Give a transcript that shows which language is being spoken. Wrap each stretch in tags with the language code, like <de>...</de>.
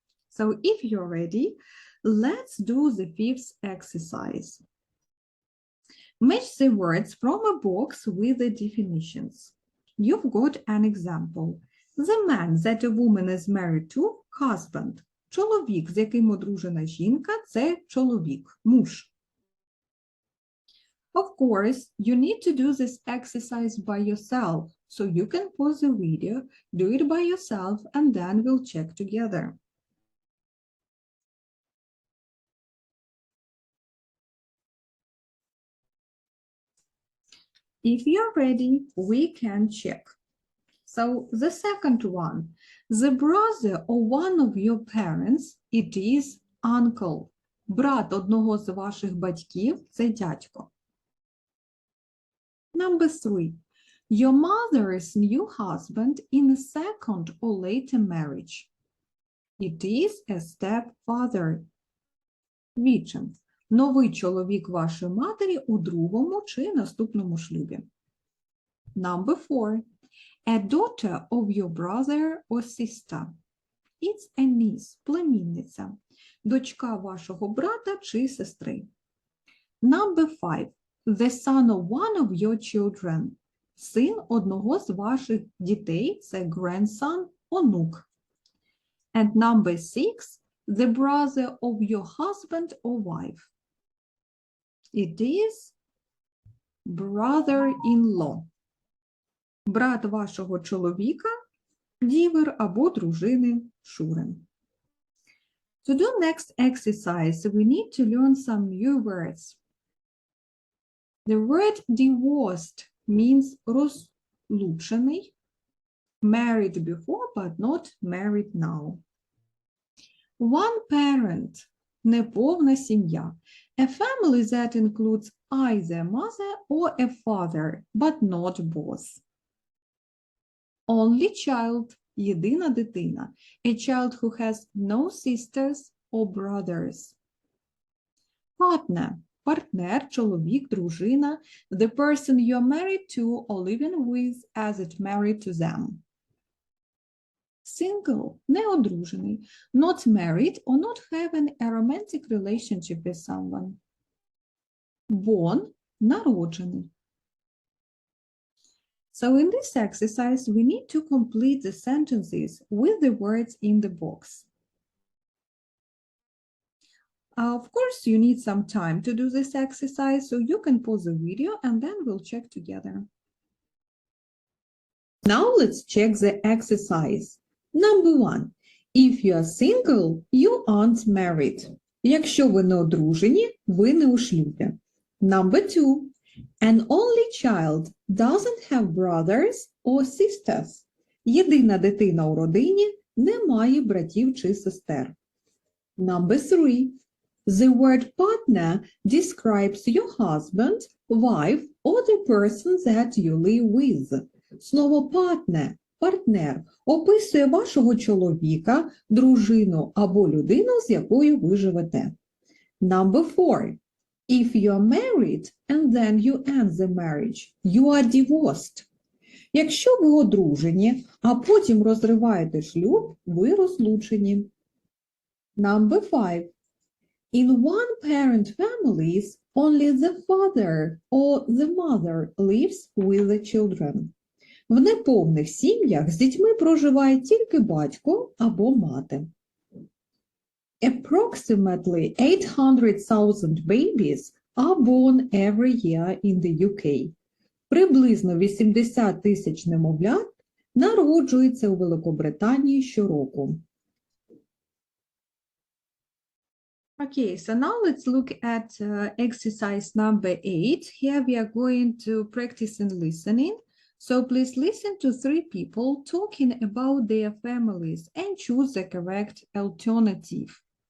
<en>So if you're ready, let's do the fifth exercise. Match the words from a box with the definitions. You've got an example. The man that a woman is married to – husband.</en> <uk>Чоловік, з яким одружена жінка – це чоловік, муж.</uk> <en>Of course, you need to do this exercise by yourself, so you can pause the video, do it by yourself, and then we'll check together. If you're ready, we can check. So the second one, the brother of one of your parents, it is uncle.</en> <uk>Брат одного з ваших батьків – це дядько.</uk> <en>Number 3, your mother's new husband in a second or later marriage. It is a stepfather. Відчим.</en> <uk>Новий чоловік вашої матері у другому чи наступному шлюбі.</uk> <en>Number 4. A daughter of your brother or sister. It's a niece, племінниця.</en> <uk>Дочка вашого брата чи сестри.</uk> <en>Number 5. The son of one of your children.</en> <uk>Син одного з ваших дітей – це grandson, онук.</uk> <en>And number 6. The brother of your husband or wife. It is brother-in-law.</en> <uk>Брат вашого чоловіка, дівер або дружини, шурин.</uk> <en>To do next exercise, we need to learn some new words. The word divorced means розлучений, married before but not married now. One parent –</en> <uk>неповна сім'я.</uk> <en>A family that includes either mother or a father, but not both. Only child –</en> <uk>єдина дитина.</uk> <en>A child who has no sisters or brothers.</en> <uk>Partner – партнер, чоловік, дружина.</uk> <en>The person you're married to or living with as it married to them. Single – неодружений. Not married or not having a romantic relationship with someone. Born – народжений. So in this exercise, we need to complete the sentences with the words in the box. Of course, you need some time to do this exercise, so you can pause the video and then we'll check together. Now let's check the exercise. Number 1. If you are single, you aren't married.</en> <uk>Якщо ви не одружені, ви не у шлюбі.</uk> <en>Number 2. An only child doesn't have brothers or sisters.</en> <uk>Єдина дитина у родині не має братів чи сестер.</uk> <en>Number 3. The word partner describes your husband, wife, or the person that you live with.</en> <uk>Слово партнер описує вашого чоловіка, дружину або людину, з якою ви живете.</uk> <en>Number 4. If you are married and then you end the marriage, you are divorced.</en> <uk>Якщо ви одружені, а потім розриваєте шлюб, ви розлучені.</uk> <en>Number 5. In one-parent families, only the father or the mother lives with the children.</en> <uk>В неповних сім'ях з дітьми проживає тільки батько або мати.</uk> <en>Approximately 800,000 babies are born every year in the UK.</en> <uk>Приблизно 80 тисяч немовлят народжується у Великобританії щороку.</uk> <en>Okay, so now let's look at exercise number 8. Here we are going to practice in listening. So please listen to 3 people talking about their families and choose the correct alternative.</en>